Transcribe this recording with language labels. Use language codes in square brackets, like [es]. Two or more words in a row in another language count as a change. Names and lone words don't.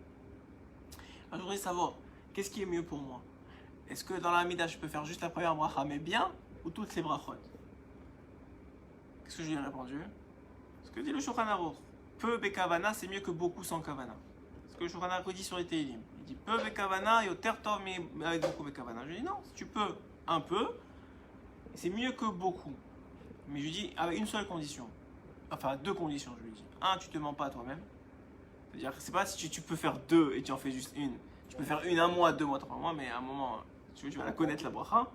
[fr] Alors je voudrais savoir, qu'est-ce qui est mieux pour moi? Est-ce que dans la Hamida je peux faire juste la première bracha mais bien, ou toutes les brachot? Qu'est-ce que je lui ai répondu? Ce que dit le Shulchan Aruch, peu bekavana c'est mieux que beaucoup sans kavana. Ce que le Shulchan Aruch dit sur les Teilim. Il dit peu [he] בכוונה יותר טוב [fr] mais avec beaucoup bekavana. Je lui dis non, si tu peux un peu, c'est mieux que beaucoup. Mais je lui dis avec une seule condition. Enfin deux conditions je lui dis. Un, tu te mens pas à toi-même. C'est-à-dire que c'est pas si tu peux faire deux et tu en fais juste une. Tu peux faire une un mois, 2 mois, 3 mois, mais à un moment tu vas la connaître la bracha.